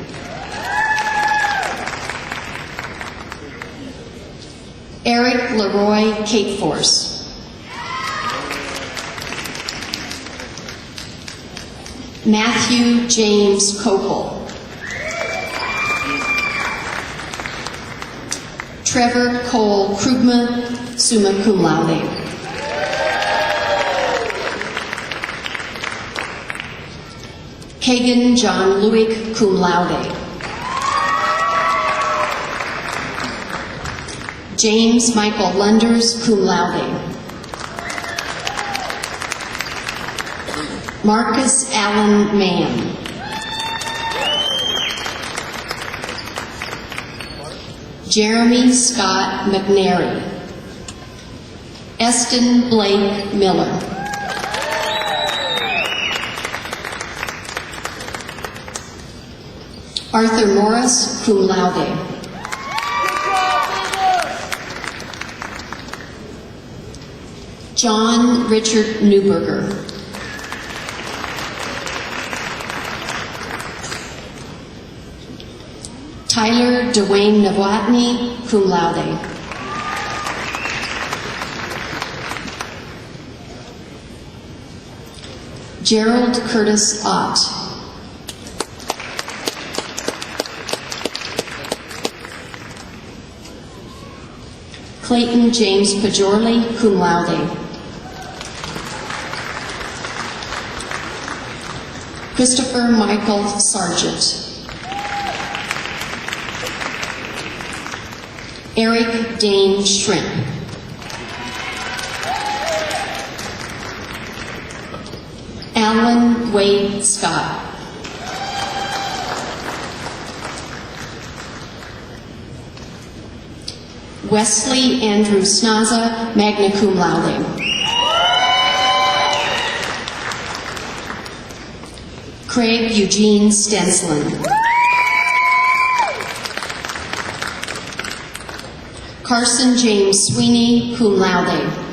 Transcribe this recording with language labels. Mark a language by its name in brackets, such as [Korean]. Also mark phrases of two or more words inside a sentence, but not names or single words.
[English] Eric Leroy Capeforce. Matthew James Copel. Trevor Cole Krugman, [Latin] summa cum laude. [English] Kagan John Lewick, [Latin] cum laude. [English] James Michael Lunders, [Latin] cum laude. [English] Marcus Allen Mann. Jeremy Scott McNary. Eston Blake Miller. Arthur Morris, [Latin] cum laude. [English] John Richard Newberger. Tyler Dwayne Novotny, [Latin] cum laude. [English] Gerald Curtis Ott. Clayton James Pajorley, [Latin] cum laude. [English] Christopher Michael Sargent. Eric Dane Shrimp. Alan Wade Scott. Wesley Andrew Snaza, [Latin] magna cum laude. [English] Craig Eugene Stenslin. Carson James Sweeney, [Latin] cum laude.